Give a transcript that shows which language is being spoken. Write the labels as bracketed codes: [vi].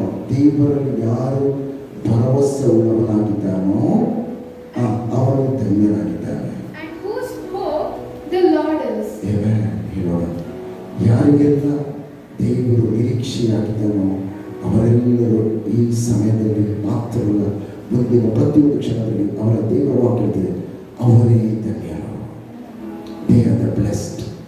[kn] ದೇವರಲ್ಲಿ ಯಾರು ಭರವಸೆ ಉಳ್ಳವನಾಗಿದ್ದಾನೋ ಅವನು ಧನ್ಯನಾಗಿದ್ದಾನೆ. [en] And whose hope the Lord is. [kn] ಹೇಳೋಣ, ಯಾರಿಗೆಲ್ಲ ದೇವರು ನಿರೀಕ್ಷೆಯಾಗಿದ್ದಾನೋ ಅವರೆಲ್ಲರೂ ಈ ಸಮಯದಲ್ಲಿ ಮಾತ್ರವಲ್ಲ, ಮುಂದಿನ ಪ್ರತಿಯೊಂದು ಕ್ಷಣದಲ್ಲಿ ಅವರ ದೇವರ ವಾಕ್ಯವಿದೆ, ಅವರೇ ಧನ್ಯರು. [en] They are the blessed.